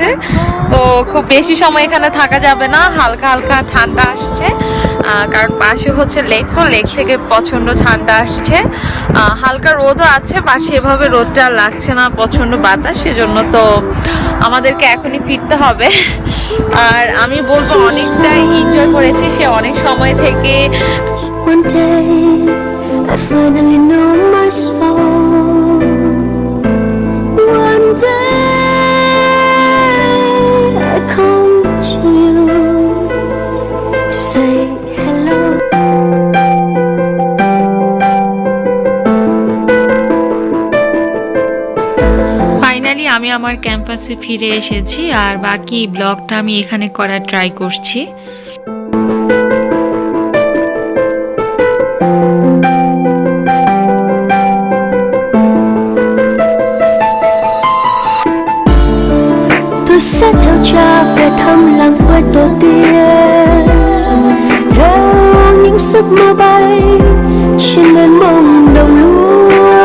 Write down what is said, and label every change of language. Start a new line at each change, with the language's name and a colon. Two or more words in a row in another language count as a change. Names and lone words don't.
Bangla: তো খুব বেশি সময় এখানে থাকা যাবে না, হালকা হালকা ঠান্ডা আসছে, কারণ পাশে হচ্ছে লেক, তো লেক থেকে প্রচন্ড ঠান্ডা আসছে। হালকা রোদও আছে, বাট সেভাবে রোদটা লাগছে না, প্রচন্ড বাতাস, সেজন্য তো আমাদেরকে এখনই ফিরতে হবে। আর আমি বলবো অনেকটাই এনজয় করেছি সে অনেক সময় থেকে।
English: One day I finally know my soul. One day I come to you to say hello.
Bangla: ফাইনালি আমি আমার ক্যাম্পাসে ফিরে এসেছি, আর বাকি ব্লগটা আমি এখানে করার ট্রাই করছি।
Vietnamese: Tôi sẽ theo cha về thăm làng quê tổ tiên, theo những giấc mơ bay trên mênh mông đồng lúa.